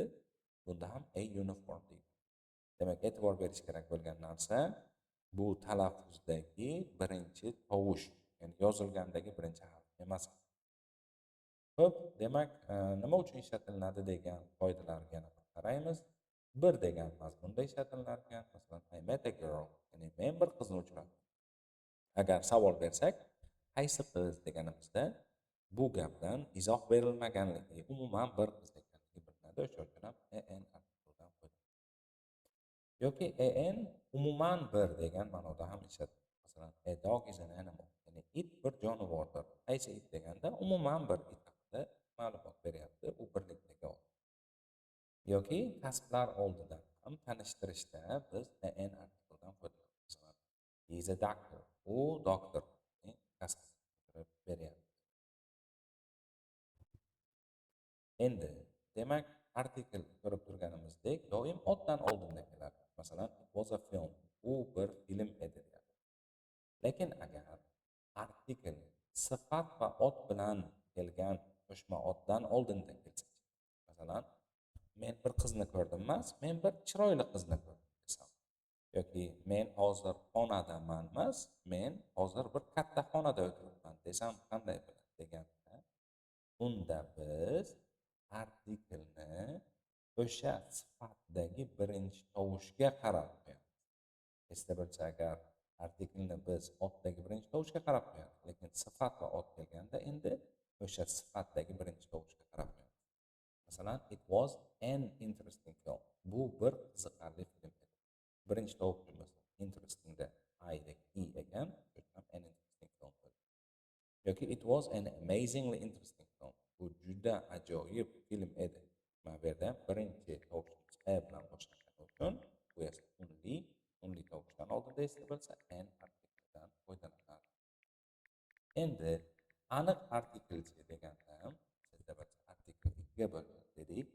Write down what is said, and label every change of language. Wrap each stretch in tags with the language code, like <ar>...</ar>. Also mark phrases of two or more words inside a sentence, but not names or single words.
<uz>Bunda ham</uz> <en>a uniform</en> <uz>deydi. Demak, e'tibor berish kerak bo'lgan narsa bu talaffuzdagi birinchi tovush, ya'ni yozilgandagi birinchi harf emas. Xo'p, demak, nima uchun ishlatiladi degan qoidalarga yana qaraymiz. Bir degan mazmunda ishlatilar ekan. Masalan,</uz> <en>I met a girl,</en> <uz>ya'ni men bir qizni uchradim. Agar savol bersak, qaysi qiz deganimizda bu gapdan izoh berilmaganligi, umuman bir qiz ekanligi bilinadi. O'sha uchun ham an artikldan foydalanadi. Yoki an umuman bir degan ma'noda ham ishlatiladi. Masalan,</uz> <en>a dog is an animal,</en> <uz>ya'ni it bir jonivordir. Qaysi it deganda umuman bir it haqida ma'lumot beryapti, u birlikdagi ot. Yoki kasblar oldidan ham tanishtirishda biz an artikldan foydalanamiz. Masalan,</uz> <en>he is a doctor,</en> <uz>u doktor, kasb beryapti. Endi, demak, artikl ko'rib turganimizdek, doim otdan oldinda keladi. Masalan,</uz> <en>it was a film,</en> <uz>u bir film edi deyapti. Lekin agar artikl sifat va ot bilan kelgan qo'shma otdan oldinda kelsa, masalan, men bir qizni ko'rdim emas, men bir chiroyli qizni ko'rdim desam, yoki men hozir xonadaman emas, men hozir bir katta xonada o'tiribman desam qanday bo'ladi deganda, unda biz artiklni o'sha sifatdagi birinchi tovushga qarab qo'yamiz. Esda bo'lsa, agar artiklni biz otdagi birinchi tovushga qarab qo'yamiz, lekin sifat va ot kelganda endi o'sha sifatdagi birinchi tovushga qarab qo'yamiz. Masalan,</uz> <en>it was an interesting film.</en> <uz>Bu bir qiziqarli film edi. Birinchi tovushimiz interestingda i ekan,</uz> <en>an interesting film bo'ldi. Yoki it was an amazingly interesting film.</en> <uz>Bu juda ajoyib film edi. Mana bu yerda birinchi tovushimiz a bilan boshlangani uchun bu esa unli tovushdan oldinda esa bo'lsa an artiklidan foydalanadi. Endi aniq artiklchi deganda sizda artikl ikkiga bo'linadi dedik.</uz>